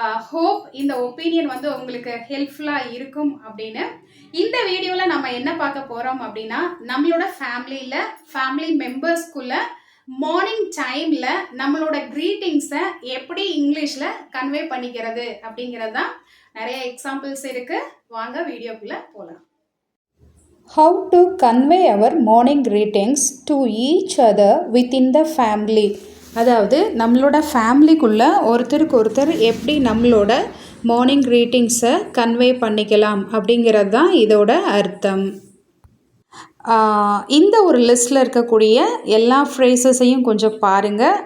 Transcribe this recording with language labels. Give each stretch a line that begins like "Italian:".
Tamil: Hope இந்த opinion உங்களுக்கு ஹெல்ப்ஃபுல்லாக இருக்கும் அப்படின்னு. இந்த வீடியோவில் நம்ம என்ன பார்க்க போகிறோம் அப்படின்னா, நம்மளோட ஃபேமிலி மெம்பர்ஸ்குள்ள மார்னிங் டைமில் நம்மளோட க்ரீட்டிங்ஸை எப்படி இங்கிலீஷில் கன்வே பண்ணிக்கிறது அப்படிங்கிறது தான். நிறைய எக்ஸாம்பிள்ஸ் இருக்குது. வாங்க வீடியோக்குள்ளே போகலாம்.
English: How to convey our morning greetings to each other within the family.
Tamil: அதாவது நம்மளோட ஃபேமிலிக்குள்ளே ஒருத்தருக்கு ஒருத்தர் எப்படி நம்மளோட மார்னிங் க்ரீட்டிங்ஸை கன்வே பண்ணிக்கலாம் அப்படிங்கிறது தான் இதோட அர்த்தம். இந்த ஒரு லிஸ்ட்டில் இருக்கக்கூடிய எல்லா ஃப்ரேசஸையும் கொஞ்சம் பாருங்கள்.